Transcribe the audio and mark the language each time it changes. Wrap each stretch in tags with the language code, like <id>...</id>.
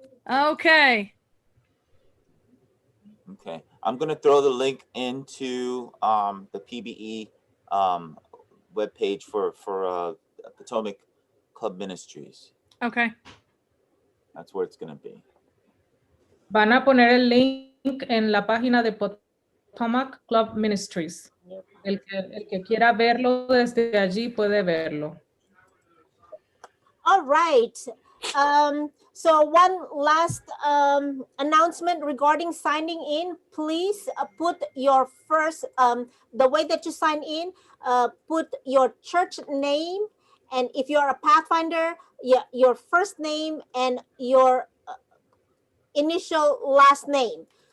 <en>Okay. Okay. I'm going to throw the link into the PBE webpage for Potomac Club Ministries. Okay. That's where it's going to be.</en> <es>Van a poner el link en la página de Potomac Club Ministries. El que quiera verlo desde allí puede verlo.</es> <en>All right. So one last announcement regarding signing in. Please put your first, the way that you sign in, put your church name. And if you're a Pathfinder, your first name and your initial last name.</en>